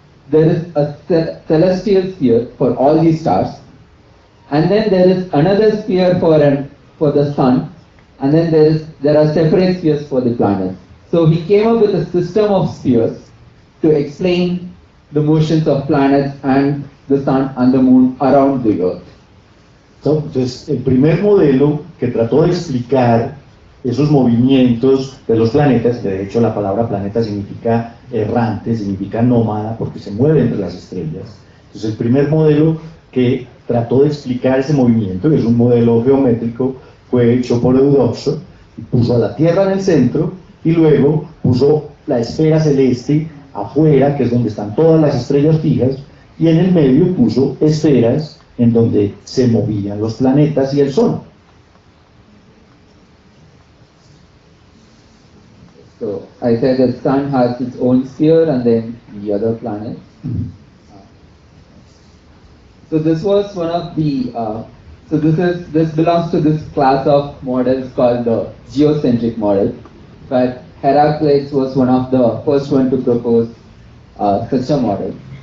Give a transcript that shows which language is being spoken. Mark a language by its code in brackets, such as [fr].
[en] There is a celestial sphere for all these stars, and then there is another sphere for the sun, and then there are separate spheres for the planets. So he came up with a system of spheres to explain the motions of planets and the sun and the moon around the Earth. [es] Entonces, el primer modelo que trató de explicar esos movimientos de los planetas, que de hecho la palabra planeta significa errante, significa nómada, porque se mueve entre las estrellas. Entonces, el primer modelo que trató de explicar ese movimiento, que es un modelo geométrico, fue hecho por Eudoxo, y puso a la Tierra en el centro, y luego puso la esfera celeste afuera, que es donde están todas las estrellas fijas, y en el medio puso esferas en donde se movían los planetas y el Sol. [en] So I said the sun has its own sphere and then the other planets. So this was one of the, this belongs to this class of models called the geocentric model, but Heraclitus was one of the first one to propose such a model.